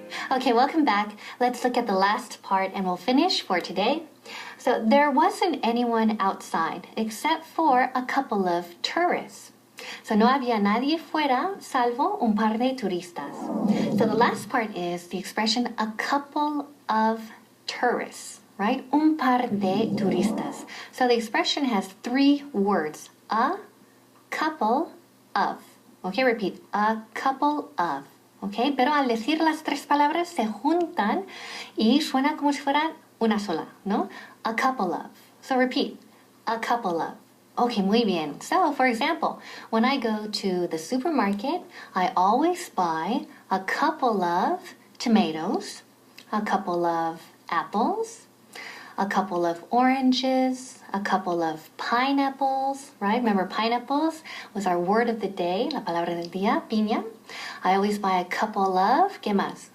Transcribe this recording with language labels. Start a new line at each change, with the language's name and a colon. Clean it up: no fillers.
English: Okay, welcome back. Let's look at the last part and we'll finish for today. So there wasn't anyone outside except for a couple of tourists.
Spanish: So no había nadie fuera salvo un par de turistas.
English: So the last part is the expression a couple of tourists, right?
Spanish: Un par de turistas.
English: So the expression has three words. A couple of. Okay, repeat. A couple of.
Spanish: Okay, pero al decir las tres palabras se juntan y suena como si fueran una sola, ¿no?
English: A couple of. So repeat. A couple of. Okay,
Spanish: muy bien.
English: So, for example, when I go to the supermarket, I always buy a couple of tomatoes, a couple of apples, a couple of oranges, a couple of pineapples, right? Remember, pineapples was our word of the day,
Spanish: la palabra del día, piña.
English: I always buy a couple of,
Spanish: ¿qué más?